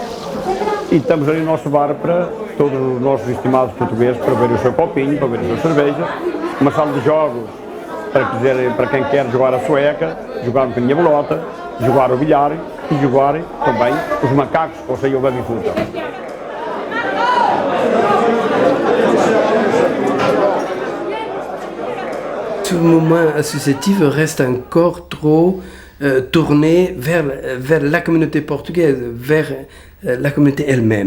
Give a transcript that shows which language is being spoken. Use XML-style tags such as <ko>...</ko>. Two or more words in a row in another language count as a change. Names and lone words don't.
<pt>E temos ali o nosso bar para todos os nossos estimados portugueses para ver o seu copinho, para ver a sua cerveja. Uma sala de jogos para quem quer jogar a sueca, jogar um bocadinho a bolota, jogar o bilhar e jogar também os macacos, ou seja, o baby-foot.</pt> <fr>Ce moment associatif reste encore trop tourné vers la communauté portugaise, vers la communauté elle-même.</fr>